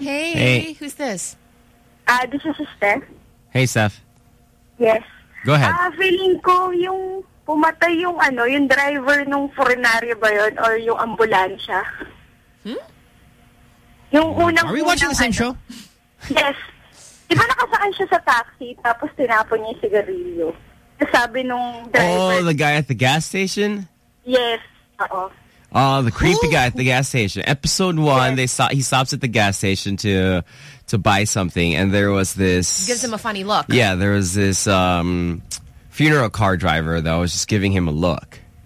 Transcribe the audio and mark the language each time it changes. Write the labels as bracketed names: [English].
[English] Hey. Who's this? This is Steph. Hey, Steph. Yes. Go ahead. [Filipino] Feeling ko yung... pumatay yung yung driver nung funerary ba yun or yung ambulansya? [English] Are we watching the same show? Yes. [Filipino] Diba nakasaan siya sa taxi tapos tinapon niya yung sigarilyo? Sabi nung driver. [English] Oh, the guy at the gas station? Yes. The creepy guy at the gas station. Episode one, he stops at the gas station to buy something and there was this... He gives him a funny look. Yeah, there was this... funeral car driver that was just giving him a look.